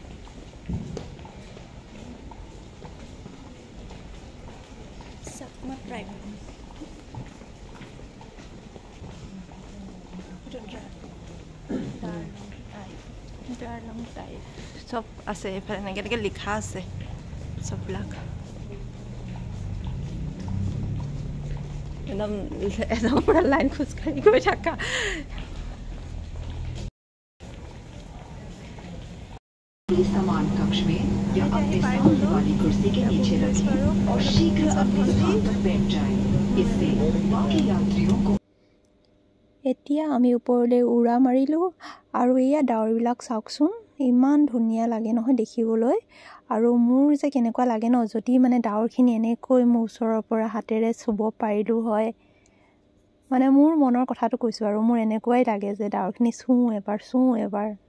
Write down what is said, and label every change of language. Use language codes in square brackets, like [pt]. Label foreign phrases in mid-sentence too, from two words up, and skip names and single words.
[as] চব আছে এইফালে এনেকৈ এনেকৈ লিখা আছে চববিলাক একদম পুৰা লাইন খোজকাঢ়ি গৈ থাকা [hi] समान कक्ष में या अपने सामने वाली कुर्सी के नीचे रखें और शीघ्र अपने स्थान पर बैठ जाएं। इससे बाकी यात्रियों को [as] এতিয়া আমি ওপৰলৈ উৰা মাৰিলোঁ আৰু এয়া ডাৱৰবিলাক চাওকচোন ইমান ধুনীয়া লাগে নহয় দেখিবলৈ আৰু মোৰ যে কেনেকুৱা লাগে ন যদি মানে ডাৱৰখিনি এনেকৈ মোৰ ওচৰৰ পৰা হাতেৰে চুব পাৰিলোঁ হয় মানে মোৰ মনৰ কথাটো কৈছোঁ আৰু মোৰ এনেকুৱাই লাগে যে ডাৱৰখিনি চুওঁ এবাৰ